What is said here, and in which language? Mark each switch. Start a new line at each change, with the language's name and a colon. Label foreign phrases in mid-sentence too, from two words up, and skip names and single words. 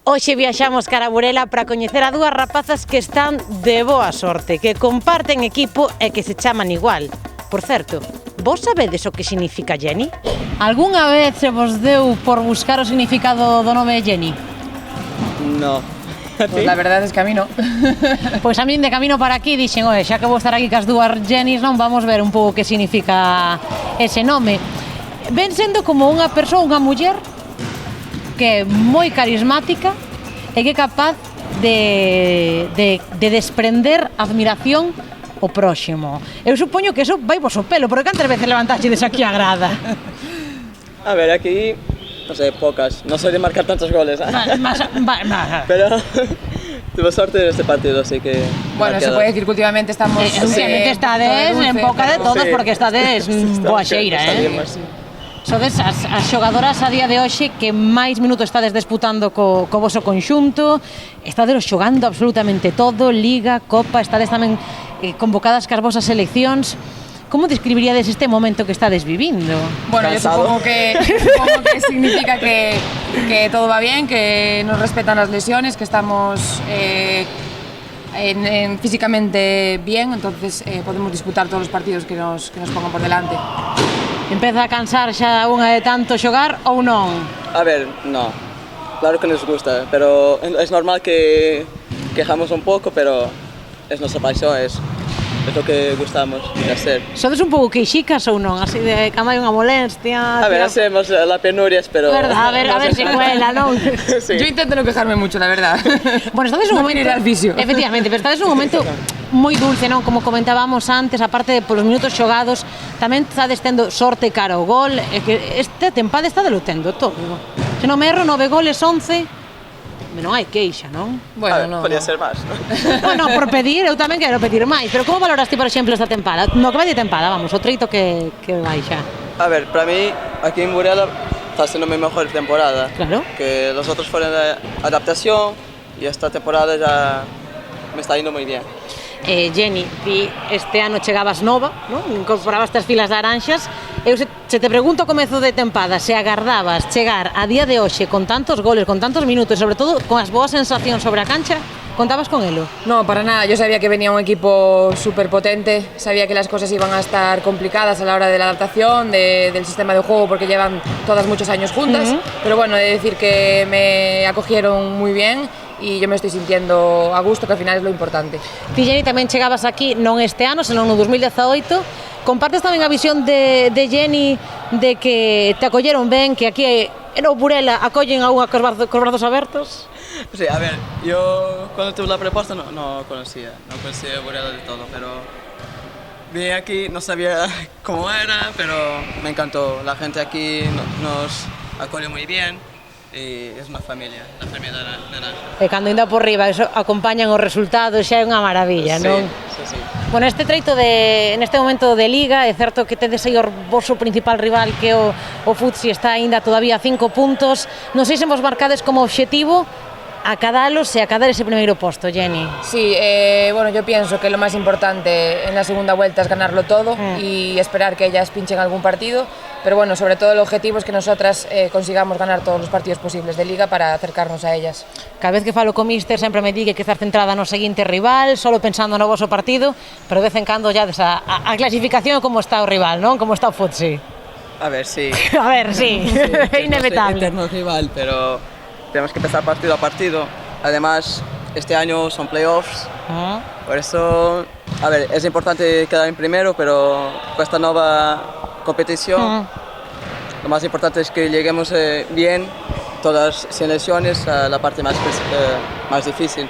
Galician: Hoxe viaxamos cara a Burela para coñecer a dúas rapazas que están de boa sorte, que comparten equipo e que se chaman igual. Por certo, vos sabedes o que significa Jenny? Algúnha vez se vos deu por buscar o significado do nome Jenny?
Spanish: No. Pues la verdad es que a mí no.
Galician: Pois a min de camino para aquí dixen, oye, xa que vou estar aquí cas dúas Jennys, non vamos ver un pouco que significa ese nome. Ven sendo como unha persoa, unha muller que é moi carismática e que é capaz de desprender admiración ao próximo. Eu supoño que eso vai vos o pelo, porque cantas veces levantaxedes aquí a grada?
Spanish: A ver, aquí, no sé, pocas. No soy de marcar tantos goles, ¿eh? Pero tuve suerte en este partido, así que... Bueno, se puede decir que últimamente estamos...
Galician: Últimamente estades en boca de todos,
Spanish: sí,
Galician: porque estades boa xeira, Sodes as xogadoras a día de hoxe que máis minutos estades disputando co voso conxunto, estades xogando absolutamente todo, Liga, Copa, estades tamén convocadas cas vosas seleccións. Como describiríades este momento que estades vivindo?
Spanish: Bueno, yo supongo que significa que todo va bien, que nos respetan las lesiones, que estamos físicamente bien, entonces podemos disputar todos los partidos que nos pongan por delante.
Galician: Empeza a cansar xa unha de tanto xogar ou non?
Spanish: A ver, no. Claro que nos gusta, pero es normal que quejamos un poco, pero es nuestra pasión, es lo que gustamos de hacer.
Galician: Sodes un pouco queixicas ou non? Así de cando hai unha molestia...
Spanish: A ver, hacemos la penurias, pero...
Galician: Verdad, a ver se cuela, non?
Spanish: Sí. Yo intento no quejarme mucho, la verdad.
Galician: Bueno, estades un
Spanish: No
Galician: momento...
Spanish: quiero ir al fisio.
Galician: Efectivamente, pero estades un momento moi dulce, non? Como comentábamos antes, aparte de polos minutos xogados, tamén estades tendo sorte cara ao gol, e que esta tempada está delutendo todo. Se non me erro, 9 goles, 11... Non hai queixa, non? Bueno, no.
Spanish: Podría ser
Galician: máis, non? Bueno, por pedir, eu tamén quero pedir máis, pero como valoraste, por exemplo, esta tempada? No que vai de tempada, vamos, o treito que vai xa.
Spanish: A ver, para mí, aquí en Burela está siendo mi mejor temporada.
Galician: Claro.
Spanish: Que los otros fueron de adaptación y esta temporada ya me está yendo muy bien.
Galician: Jenny, ti este ano chegabas nova, non? Incorporabas as filas de aranxas. Eu se te pregunto ao comezo de tempada se agardabas chegar a día de hoxe con tantos goles, con tantos minutos, sobre todo con as boas sensacións sobre a cancha, contabas con elo?
Spanish: No, para nada. Yo sabía que venía un equipo súper potente, sabía que las cosas iban a estar complicadas a la hora de la adaptación, del sistema de juego, porque llevan todas muchos años juntas, pero bueno, he de decir que me acogieron muy bien y yo me estoy sintiendo a gusto, que al final es lo importante.
Galician: Ti, Jenny, tamén chegabas aquí non este ano, senón no 2018. Compartes tamén a visión de Jenny de que te acolleron ben, que aquí en Burela acollen a unha cos brazos abertos?
Spanish: Sí, a ver, yo cuando tuve la propuesta no conocía Burela de todo, pero vine aquí, no sabía cómo era, pero me encantó. La gente aquí nos acoge muy bien.
Galician: E é unha familia, a familia da Naranja. E cando ainda por riba eso acompañan os resultados, xa é unha maravilla, non?
Spanish: Sí.
Galician: Bueno, neste momento de Liga, é certo que tedes aí o voso principal rival que o Futsi está aínda todavía a 5 puntos. Non sei se vos marcades como objetivo acadalos e acadar ese primeiro posto, Jenny.
Spanish: Sí, bueno, yo pienso que lo más importante en la segunda vuelta es ganarlo todo y esperar que ellas pinchen algún partido, pero bueno, sobre todo el objetivo es que nosotras consigamos ganar todos los partidos posibles de Liga para acercarnos a ellas.
Galician: Cada vez que falo co míster sempre me di que estar centrada no seguinte rival, solo pensando no voso partido, pero de vez en cando ya a clasificación como está o rival, non? Como está o Futsi.
Spanish: A ver, sí.
Galician: A ver, sí, é inevitable.
Spanish: No sé, eterno rival, pero tenemos que empezar partido a partido. Además, este año son playoffs, por eso, a ver, es importante quedar en primero, pero con esta nueva competición, lo más importante es que lleguemos bien, todas sin lesiones, a la parte más difícil.